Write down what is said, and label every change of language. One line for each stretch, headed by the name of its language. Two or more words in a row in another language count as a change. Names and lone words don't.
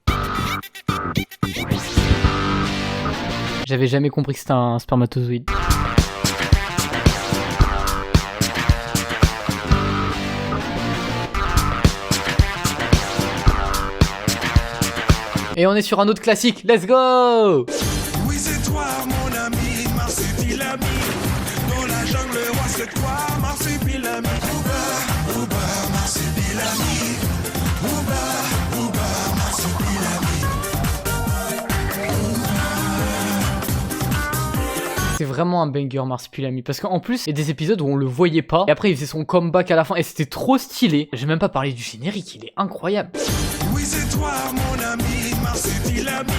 French: J'avais jamais compris que c'était un spermatozoïde. Et on est sur un autre classique,
English: let's go!
French: Oui, c'est toi, mon ami, Marsupilami. Dans la jungle, roi, c'est toi, Marsupilami. Ouba, ouba, Marsupilami. Ouba, ouba, Marsupilami. C'est vraiment un banger Marsupilami, parce qu'en plus, il y a des épisodes où on le voyait pas, et après il faisait son comeback à la fin, et c'était trop stylé. J'ai même pas parlé du générique, il est incroyable. Oui, c'est toi, mon ami, Marsupilami.